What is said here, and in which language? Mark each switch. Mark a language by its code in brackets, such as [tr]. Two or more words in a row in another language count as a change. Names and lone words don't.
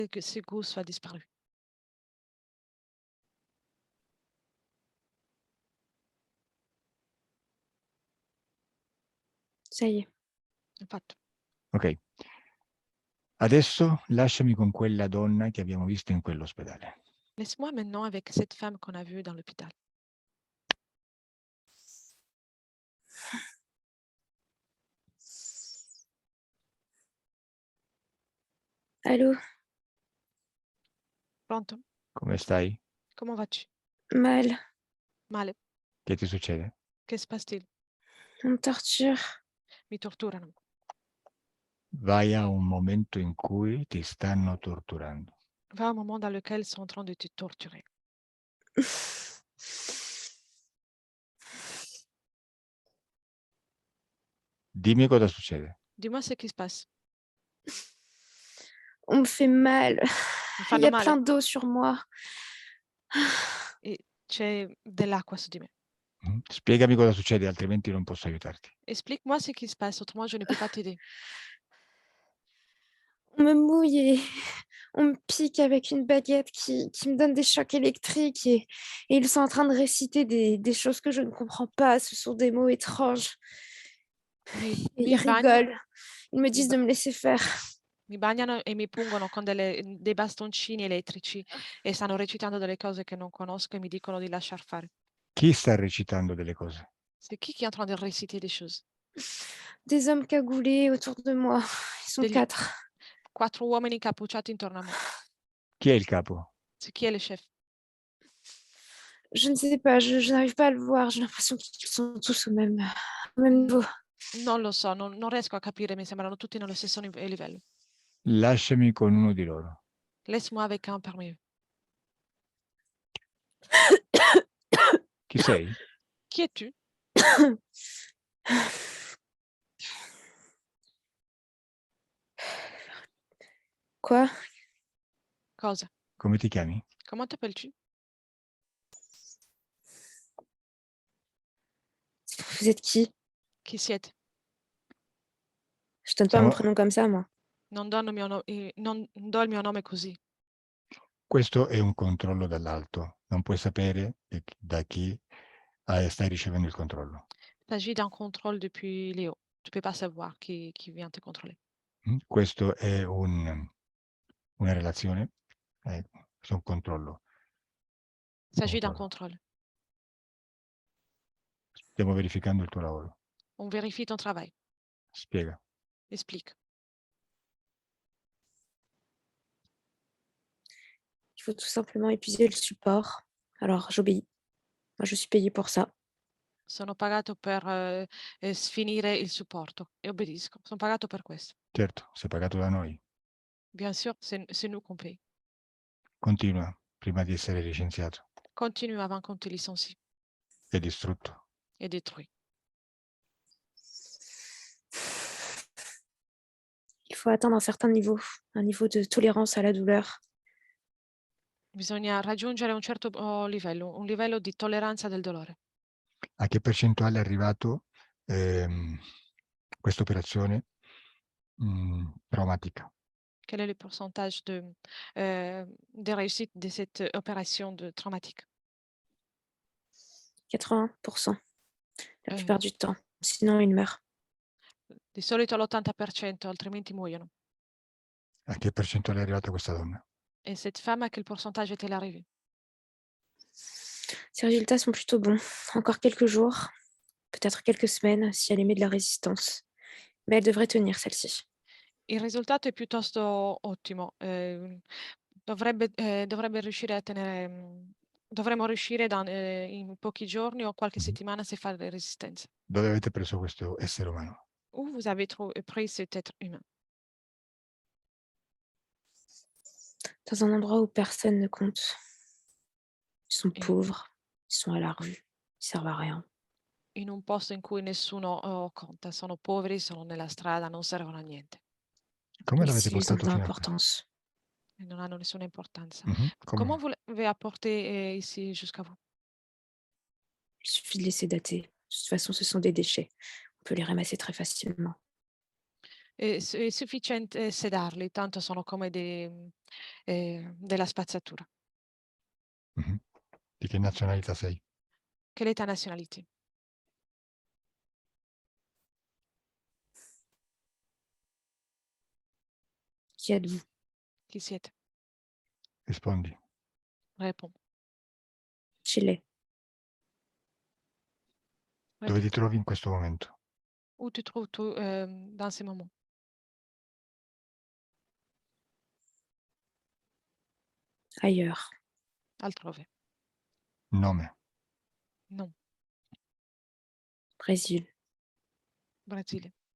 [fr] que ce goût soit disparu. Ça y est. [it] È fatto. Ok. Adesso lasciami con quella donna che abbiamo visto in quell'ospedale. [fr] Laisse-moi maintenant avec cette femme qu'on a vue dans l'hôpital. Allô? [it] Pronto? Come stai? [fr] Comment vas-tu? Mal. [it] Male. Che ti succede? [fr] Che se passe-t-il? On me torture. [it] Mi torturano. Vai a un momento in cui ti stanno torturando. [fr] Va au moment dans lequel ils sont en train de te torturer. [it] Dimmi cosa succede. [fr] Dis-moi ce qui se passe. On me fait mal. [it] Mi [fr] Il [it] fanno [fr] y a [it] male [fr] plein d'eau sur moi. [it] e c'è dell'acqua su di me. Spiegami cosa succede, altrimenti non posso aiutarti. [fr] Explique-moi ce qui se passe, autrement je ne peux pas t'aider. On me mouille et on me pique avec une baguette qui me donne des chocs électriques et ils sont en train de réciter des choses que je ne comprends pas. Ce sont des mots étranges. [it] Mi, [fr] Et [it] mi [fr] ils [it] bagnano, [fr] rigolent. Ils me disent de me laisser faire. [it] mi bagnano e mi pungono con dei bastoncini elettrici e stanno recitando delle cose che non conosco e mi dicono di lasciar fare. Chi sta recitando delle cose? [fr] C'est qui est en train de réciter des choses? Des hommes cagoulés autour de moi. Ils sont [it] Degli 4. 4 uomini incappucciati intorno a me. Chi è il capo? [fr] C'est qui est le chef? Je ne sais pas, je n'arrive pas à le voir. J'ai l'impression qu'ils sont tous au même niveau. [it] Non lo so, non riesco a capire, mi sembrano tutti nello stesso livello. Lasciami con uno di loro. [fr] Laisse-moi avec un parmi eux. [it] Chi sei? [fr] Qui es-tu? Quoi? [it] Cosa? Come ti chiami? [fr] Comment t'appelles-tu? Vous êtes qui? [it] Chi siete? [fr] Je donne pas mon [it] Siamo- [fr] prénom comme ça, moi. [it] Non do il mio nome così. Questo è un controllo dall'alto. Non puoi sapere da chi stai ricevendo il controllo. [fr] Il s'agit d'un contrôle depuis les hauts. Tu peux pas savoir qui vient te contrôler. [it] Questo è una relazione, questo è un controllo. [fr] Il s'agit d'un [it] Controllo. [fr] contrôle. [it] Stiamo verificando il tuo lavoro. [fr] On vérifie ton travail. [it] Spiega. [fr] Explique. Il faut tout simplement épuiser le support. Alors, j'obéis. Moi, je suis payée pour ça. [it] Sono pagato per sfinire il supporto e obbedisco. Sono pagato per questo. Certo, sei pagato da noi. [fr] Bien sûr, c'est nous qu'on paye. [it] Continua prima di essere licenziato [fr] Continue avant qu'on te licencie [it] e distrutto. [fr] et détruit. Il faut atteindre un certain niveau, un niveau de tolérance à la douleur. [it] Bisogna raggiungere un certo livello, un livello di tolleranza del dolore. A che percentuale è arrivato questa operazione traumatica? [fr] Quel est le pourcentage de réussite de cette opération traumatique? 80%, la Eh, plupart du temps. Sinon, il meurt. [it] Di solito l'80%, altrimenti muoiono. A che percentuale è arrivata questa donna? [fr] Et cette femme, à quel pourcentage est-elle arrivée? Ses résultats sont plutôt bons. Encore quelques jours, peut-être quelques semaines, si elle émet de la résistance. Mais elle devrait tenir, celle-ci. [it] Il risultato è piuttosto ottimo. Dovrebbe riuscire a tenere, dovremmo riuscire in pochi giorni o qualche settimana se fa resistenza. Dove avete preso questo essere umano? [fr] Où vous avez pris cet être humain? Dans un endroit où personne ne compte. Ils sont Et- pauvres, ils sont à la rue, ils servent à rien. [it] In un posto in cui nessuno conta. Sono poveri, sono nella strada, non servono a niente Come l'avete [fr] Ici, ils ont [it] portato [fr] de [it] fino a qui? [fr] l'importance. [it] e non hanno nessuna importanza. Come? [fr] Comment vous l'avez apporté ici jusqu'à vous? Il suffit de laisser dater. De toute façon, ce sont des déchets. On peut les ramasser très facilement. [it] È sufficiente sedarli, tanto sono come della spazzatura. Mhm. Di che nazionalità sei? [fr] Quelle est ta nationalité? Qui êtes-vous? [it] Chi siete? Rispondi. [fr] Réponds. Chile. [it] Dove ti [fr] Répète. [it] trovi in questo momento? [fr] Où te trouves-tu dans ces moments? Ailleurs. [it] Altrove. Nome. [fr] Non. Brésil. [it] Brasile.